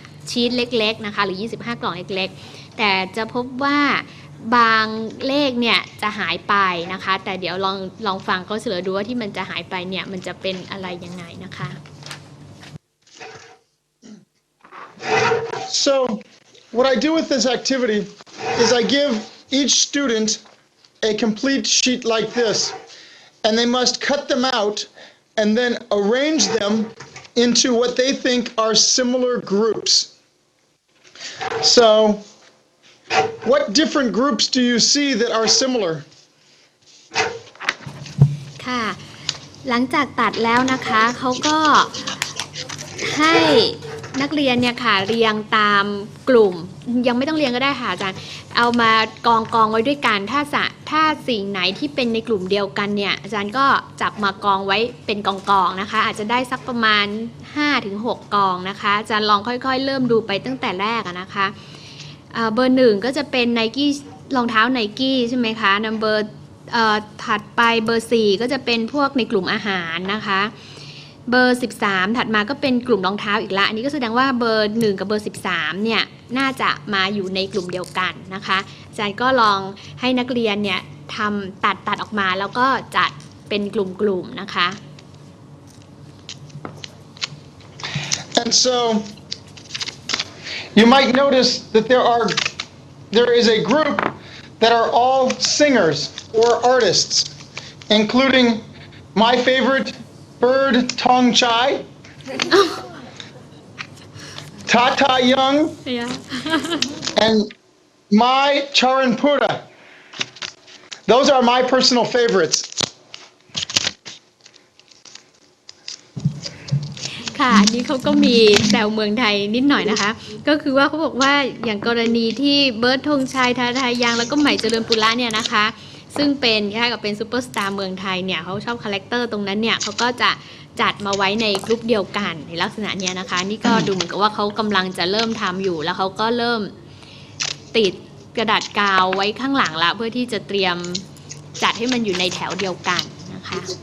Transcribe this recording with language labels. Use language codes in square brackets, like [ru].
[th] ชีทเล็กๆนะคะหรือ25กล่องเล็กๆแต่จะพบว่าบางเลขเนี่ยจะหายไปนะคะแต่เดี๋ยวลองฟังเขาเฉลยดูว่าที่มันจะหายไปเนี่ยมันจะเป็นอะไรยังไงนะคะ [en] So what I do with this activity is I give each student a complete sheet like this, and they must cut them out and then arrange them into what they think are similar groups. So what different groups do you see that are similar? [th] ค่ะหลังจากตัดแล้วนะคะเขาก็ให้นักเรียนเนี่ยค่ะเรียงตามกลุ่มยังไม่ต้องเรียงก็ได้ค่ะอาจารย์เอามากองไว้ด้วยกันถ้าสิ่งไหนที่เป็นในกลุ่มเดียวกันเนี่ยอาจารย์ก็จับมากองไว้เป็นกองนะคะอาจจะได้สักประมาณ 5-6 กองนะคะอาจารย์ลองค่อยๆเริ่มดูไปตั้งแต่แรกนะคะ เบอร์1ก็จะเป็น Nike รองเท้า Nike ใช่ไหมคะเบอร์ถัดไปเบอร์4ก็จะเป็นพวกในกลุ่มอาหารนะคะเบอร์13ถัดมาก็เป็นกลุ่มรองเท้าอีกละอันนี้ก็แสดงว่าเบอร์1กับเบอร์13เนี่ยน่าจะมาอยู่ในกลุ่มเดียวกันนะคะอาจารย์ก็ลองให้นักเรียนเนี่ยทำตัดออกมาแล้วก็จัดเป็นกลุ่มๆนะคะ [en] And so you might notice that there is a group that are all singers or artists, including my favorite Bird Tong Chai, Tata Young, and Mai Charanpura. Those are my personal favorites. [th] ค่ะอันนี้เขาก็มีแซวเมืองไทยนิดหน่อยนะคะก็คือว่าเขาบอกว่าอย่างกรณีที่เบิร์ดธงชัยทาทายังแล้วก็ใหม่เจริญปุระเนี่ยนะคะ ซึ่งเป็นคล้ายกับเป็นซูเปอร์สตาร์เมืองไทยเนี่ยเขาชอบคาแรคเตอร์ตรงนั้นเนี่ยเขาก็จะจัดมาไว้ในกลุ่มเดียวกันในลักษณะเนี้ยนะคะนี่ก็ดูเหมือนกับว่าเขากำลังจะเริ่มทำอยู่แล้วเขาก็เริ่มติดกระดาษกาวไว้ข้างหลังละเพื่อที่จะเตรียมจัดให้มันอยู่ในแถวเดียวกันนะคะ